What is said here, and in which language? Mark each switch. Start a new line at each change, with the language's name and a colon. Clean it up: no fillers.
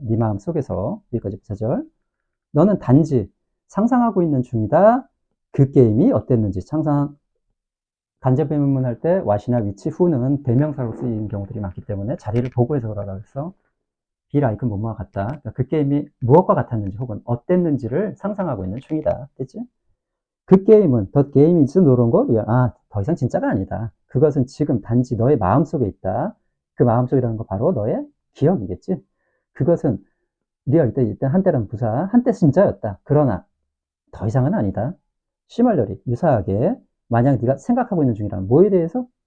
Korean: 네 마음 속에서. 여기까지 부사절. 너는 단지 상상하고 있는 중이다. 그 게임이 어땠는지. 간접 배문문 할 때 what이나 which, who는 대명사로 쓰이는 경우들이 많기 때문에 자리를 보고해서 그러라 그래서 be like 뭐뭐와 같다. 그러니까 그 게임이 무엇과 같았는지 혹은 어땠는지를 상상하고 있는 중이다. 됐지? 그 게임은
English: the game is no longer real.
Korean: 더 이상 진짜가 아니다. 그것은 지금 단지 너의 마음속에 있다. 그 마음속이라는 거 바로 너의 기억이겠지. 그것은 리얼 때 일단 한때는 부사, 한때 진짜였다. 그러나 더 이상은 아니다. 시멀러리 유사하게 만약 네가 생각하고 있는 중이라면 뭐에 대해서?